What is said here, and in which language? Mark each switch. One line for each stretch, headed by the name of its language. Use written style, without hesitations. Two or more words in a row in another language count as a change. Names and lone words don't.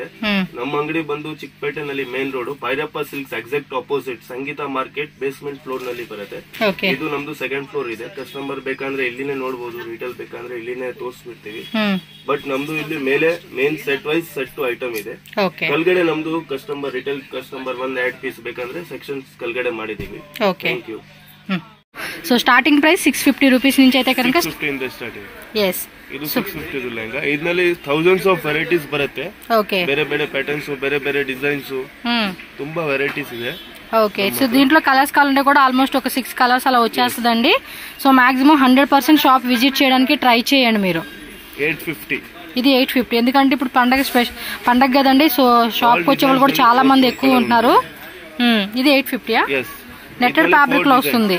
Kannada: ನಮ್ಮ ಅಂಗಡಿ ಬಂದು ಚಿಕ್ಕಪೇಟೆ ನಲ್ಲಿ
English: main road
Kannada: ಭೈರಪ್ಪ ಸಿಲ್ಕ್ಸ್
English: exact opposite
Kannada: ಸಂಗೀತ ಮಾರ್ಕೆಟ್
English: basement floor
Kannada: ನಲ್ಲಿ ಬರುತ್ತೆ. ಇದು ನಮ್ದು
English: second floor
Kannada: ಇದೆ. ಕಸ್ಟಮರ್ ಬೇಕಂದ್ರೆ ಇಲ್ಲಿನೇ ನೋಡಬಹುದು, ರಿಟೇಲ್ ಬೇಕಂದ್ರೆ ಇಲ್ಲಿನೇ ತೋರಿಸ್ಬಿಡ್ತೀವಿ. ಬಟ್ ನಮ್ದು ಇಲ್ಲಿ ಮೇಲೆ
English: main set wise set to item
Kannada: ಇದೆ. ಕೆಳಗಡೆ ನಮ್ದು
English: customer retail customer
Kannada: 1 ಪೀಸ್ ಬೇಕಂದ್ರೆ ಸೆಕ್ಷನ್ಸ್ ಕೆಳಗಡೆ ಮಾಡಿದೀವಿ.
English: thank you. so starting price 650 rupees
Telugu: నుంచి అయితే కనుక
Kannada: 650 ಇಂದ ಸ್ಟಾರ್ಟಿಂಗ್.
English: yes
Kannada: ಇದು 650 ಲೆಹಂಗಾ. ಇದರಲ್ಲಿ
English: thousands of varieties
Kannada: ಬರುತ್ತೆ. ಓಕೆ, ಬೇರೆ ಬೇರೆ ಪ್ಯಾಟರ್ನ್ಸ್, ಬೇರೆ ಬೇರೆ ಡಿಸೈನ್ಸ್, ತುಂಬಾ ವೆರೈಟೀಸ್ ಇದೆ.
Telugu: ఓకే, సో దీంట్లో కలర్స్ కావాలంటే కూడా ఆల్మోస్ట్ ఒక 6 కలర్స్ అలా వచ్చేస్తుందండి.
English: so maximum 100% shop visit
Telugu: చేయడానికి ట్రై చేయండి మీరు. 850 ఇది 850 ఎందుకంటే ఇప్పుడు పండగ కదండి.
English: so shop
Telugu: కి వచ్చే వాళ్ళు కూడా చాలా మంది ఎక్కువ ఉంటున్నారు. ఇది 850
English: netted fabric
Telugu: లో వస్తుంది.